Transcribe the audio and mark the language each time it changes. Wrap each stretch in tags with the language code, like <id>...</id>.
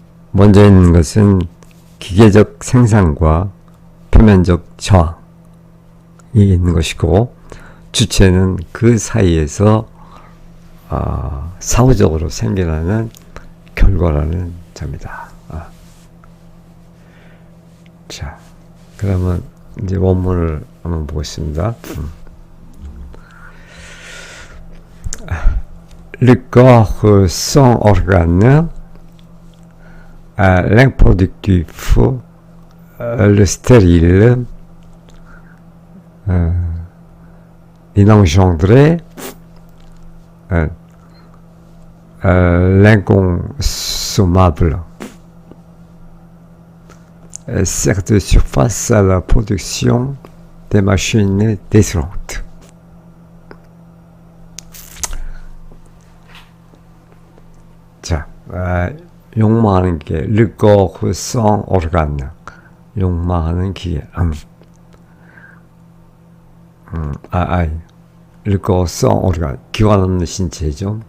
<ko>먼저 있는 것은 기계적 생산과 표면적 저항이 있는 것이고, 주체는 그 사이에서 사후적으로 생겨나는 결과라는 점이다. 자, 그러면 이제 원문을 한번 보겠습니다.</ko> <fr>Le corps sans organe, l'improductif, le stérile, l'inengendré, l'inconsommable, sert de surface à la production des machines désolantes.</fr> <ko>자, 욕망하는 기계,</ko> <fr>le corps sans organe,</fr> <ko>욕망하는 기계, le corps sans organe, 기관 없는 신체죠.</ko>